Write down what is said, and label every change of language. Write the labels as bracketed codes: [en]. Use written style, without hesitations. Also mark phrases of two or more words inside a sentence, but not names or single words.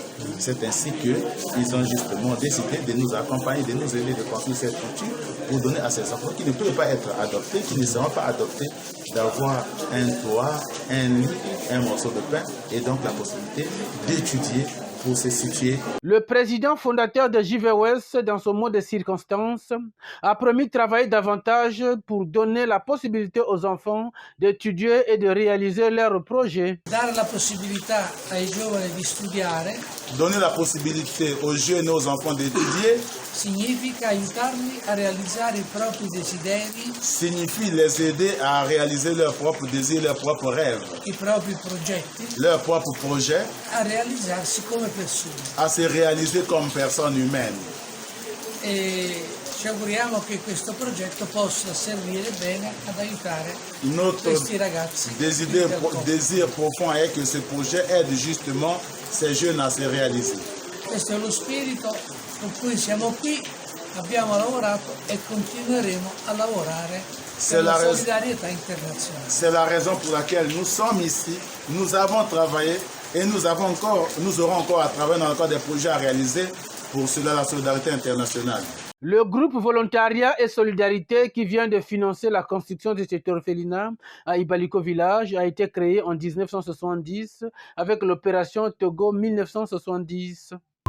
[fr] C'est ainsi qu'ils ont justement décidé de nous accompagner, de nous aider de construire cette structure pour donner à ces enfants qui ne peuvent pas être adoptés, qui ne seront pas adoptés, d'avoir un toit, un lit, un morceau de pain et donc la possibilité d'étudier pour se situer. Le président fondateur de JVOS, dans son mot de circonstance, a promis de travailler davantage pour donner la possibilité aux enfants d'étudier et de réaliser leurs projets. [it] Dare la possibilità ai giovani di studiare [fr] Donner la possibilité aux jeunes et aux enfants d'étudier [it] significa aiutarli a realizzare i propri desideri, [fr] signifie les aider à réaliser leurs propres désirs, leurs propres rêves, [it] i propri progetti, [fr] leurs propres projets, [it] a realizzarsi come persone. [fr] à se réaliser comme personne humaine. [it] E ci auguriamo che questo progetto possa servire bene ad aiutare [fr] Notre [it] questi ragazzi. [fr] désir profond est que ce projet aide justement ces jeunes à se réaliser. [it] Questo è lo spirito con cui siamo qui, abbiamo lavorato e continueremo a lavorare per la solidarietà internazionale. [fr] C'est la raison pour laquelle nous sommes ici, nous avons travaillé et nous aurons encore à travailler dans le cadre des projets à réaliser pour cela la solidarité internationale. Le groupe Volontariat et Solidarité qui vient de financer la construction de cet orphelinat à Ibaliko Village a été créé en 1970 avec l'opération Togo 1970.